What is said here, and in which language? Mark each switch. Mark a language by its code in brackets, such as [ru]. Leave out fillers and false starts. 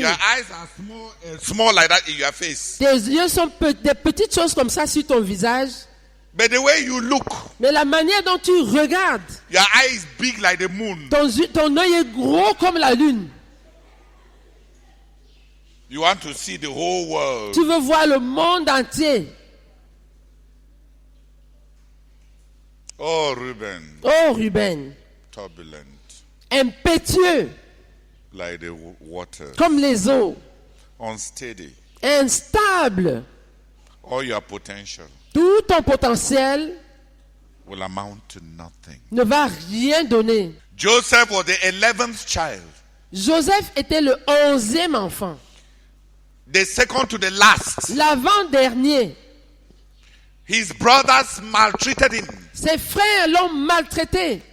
[en] Your eyes are small like that in your face. [fr] Tes yeux sont des petites choses comme ça sur ton visage. [en] But the way you look, [fr] mais la manière dont tu regardes, [en] your eye is big like the moon. [fr] Ton œil est gros comme la lune. [en] You want to see the whole world. [fr] Tu veux voir le monde entier. [en] Oh Ruben. Turbulent. [fr] Impétueux. [en] Like the water. [fr] Comme les eaux. [en] Unsteady. [fr] Instable. [en] All your potential. [fr] Tout ton potentiel [en] will amount to nothing. [fr] Ne va rien donner. [en] Joseph was the 11th child. [fr] Joseph était le 11e enfant. [en] The second to the last. [fr] L'avant-dernier. [en] His brothers maltreated him. [fr] Ses frères l'ont maltraité.